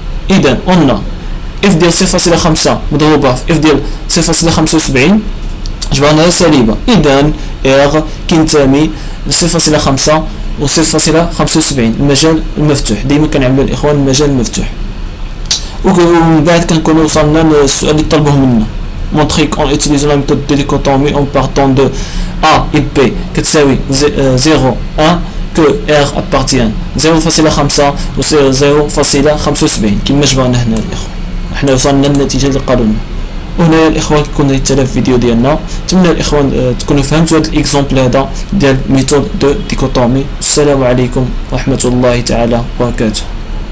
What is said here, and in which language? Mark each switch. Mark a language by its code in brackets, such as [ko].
[ar] اذا قلنا اف ديال 0.5 مضروبة في اف ديال 0.75 جبرناها سالبة، اذا ار كينتمي ل 0.5 و 0.75 المجال المفتوح. ديما كنعملوا الاخوان المجال المفتوح. ومن بعد كنكونوا وصلنا للسؤال اللي طلبوه منا [fr] montrer qu'en utilisant la méthode de dichotomie en partant de A et B [ar] كتساوي [fr] 0 1 que R appartient 0.5 و 0.75 [ar] كما جبرنا هنا الاخوان. احنا وصلنا للنتيجة اللي قالوا لنا. وهنا الاخوان كيكون يتلف الفيديو ديالنا. نتمنى الاخوان تكونوا فهمتوا هذا الاكزامبل هذا ديال ميثود دو ديكوتومي. السلام عليكم ورحمة الله تعالى وبركاته.